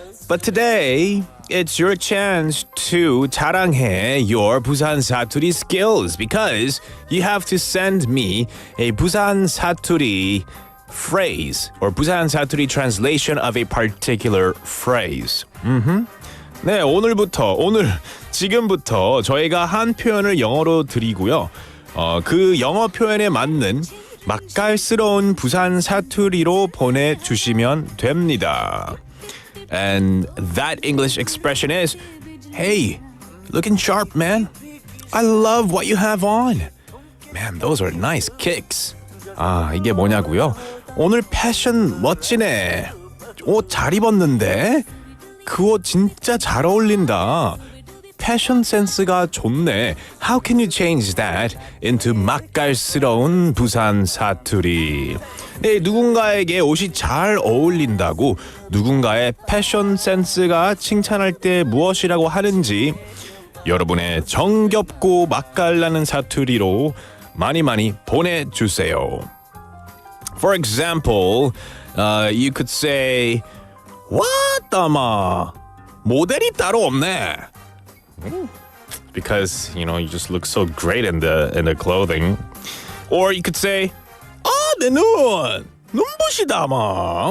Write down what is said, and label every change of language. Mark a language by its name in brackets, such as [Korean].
[English] But today, it's your chance to [Korean] 자랑해 [English] your Busan Saturi skills because you have to send me a Busan Saturi phrase or Busan Saturi translation of a particular phrase. [Korean] 네, 지금부터 저희가 한 표현을 영어로 드리고요. 그 영어 표현에 맞는 맛깔스러운 부산 사투리로 보내주시면 됩니다. [English] And that English expression is, hey, looking sharp, man. I love what you have on. Man, those are nice kicks. [Korean] 이게 뭐냐고요? 오늘 패션 멋지네. 옷 잘 입었는데? 그 옷 진짜 잘 어울린다. 패션 센스가 좋네. [English] How can you change that into [Korean] 맛깔스러운 [English] 부산 사투리? [Korean] 네, 누군가에게 옷이 잘 어울린다고 누군가의 패션 센스가 칭찬할 때 무엇이라고 하는지 여러분의 정겹고 맛깔나는 사투리로 많이 보내주세요. [English] For example, you could say What the ma? [Korean] 모델이 따로 없네. [English] Because, you know, you just look so great in the clothing. Or you could say, [Korean] 내 눈부시다 마.